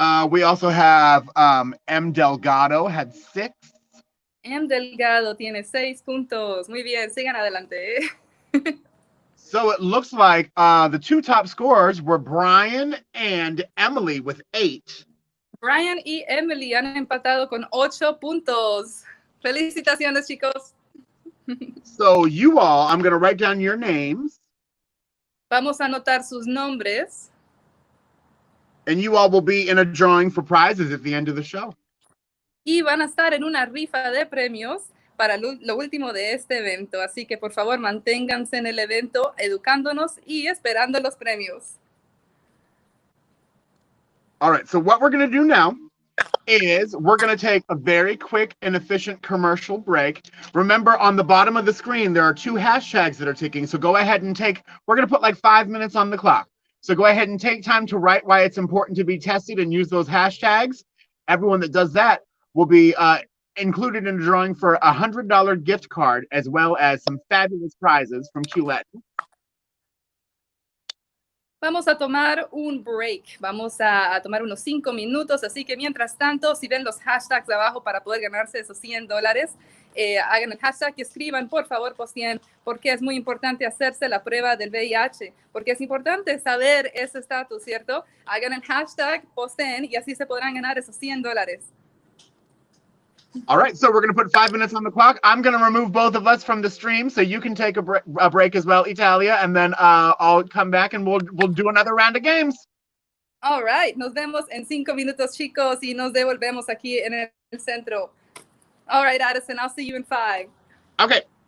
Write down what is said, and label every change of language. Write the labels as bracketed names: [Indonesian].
[English] We also have M. Delgado had 6. [Spanish] M. Delgado tiene 6 puntos. Muy bien, sigan adelante. [English] So it looks like the 2 top scorers were Brian and Emily with 8. [Spanish] Brian y Emily han empatado con 8 puntos. Felicitaciones, chicos. [English] So you all, I'm going to write down your names. [Spanish] Vamos a anotar sus nombres. [English] And you all will be in a drawing for prizes at the end of the show. [Spanish] Y van a estar en una rifa de premios para lo último de este evento. Así que, por favor, manténganse en el evento, educándonos y esperando los premios. [English] All right, so what we're going to do now is we're going to take a very quick and efficient commercial break. Remember, on the bottom of the screen, there are 2 hashtags that are ticking. So go ahead and we're going to put like 5 minutes on the clock. So go ahead and take time to write why it's important to be tested and use those hashtags. Everyone that does that will be included in a drawing for a $100 gift card, as well as some fabulous prizes from Qlet. [Spanish] Vamos a tomar un break. Vamos a tomar unos 5 minutos. Así que mientras tanto, si ven los hashtags de abajo para poder ganarse esos $100, hagan el hashtag y escriban, por favor, posteen, porque es muy importante hacerse la prueba del VIH, porque es importante saber ese estatus, ¿cierto? Hagan el hashtag, posteen y así se podrán ganar esos $100. [English] All right, so we're going to put 5 minutes on the clock. I'm going to remove both of us from the stream, so you can take a break as well, Italia, and then I'll come back and we'll do another round of games. All right, [Spanish] nos vemos en 5 minutos, chicos, y nos devolvemos aquí en el centro. [English] All right, Addison, I'll see you in 5. Okay.